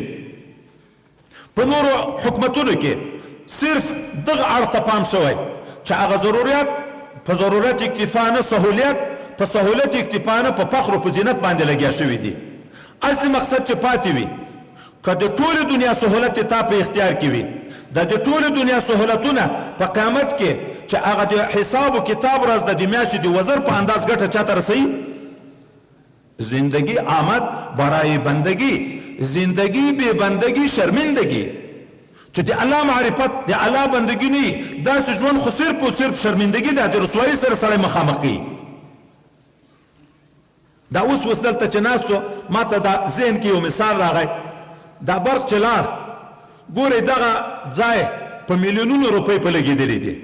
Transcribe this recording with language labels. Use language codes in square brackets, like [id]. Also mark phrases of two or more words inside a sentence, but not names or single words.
[ps] په نورو حکومتونو کې صرف دغه اړخ ته پام شوی چې هغه ضرورت په ضرورت اکتفا نه، سهولیت په سهولیت اکتفا نه، په فخر او په زینت باندې لګیا شوي دي. اصلي مقصد چې پاتې وي که د ټولې دنیا سهولت تا په اختیار کې وي، د ټولې دنیا سهولتونه په قیامت کې چې هغه د حساب و کتاب ورځ د میاشتې د وزر په انداز ګټه چاته رسوي. [fa] زندگی آمد برای بندگی، زندگی بے بندگی شرمندگی. [ps] چې د الله معرفت د الله بندگی نه داسې ژوند خو صرف او صرف شرمندگی ده، د رسوایي سره سړی مخامخ کوي. دا اوس دلته چې ناستو ما ته دا ذهن کې یو مثال راغی. دا برق چې لاړ ګورئ دغه ځای په میلیونونو روپۍ په لګېدلې دي.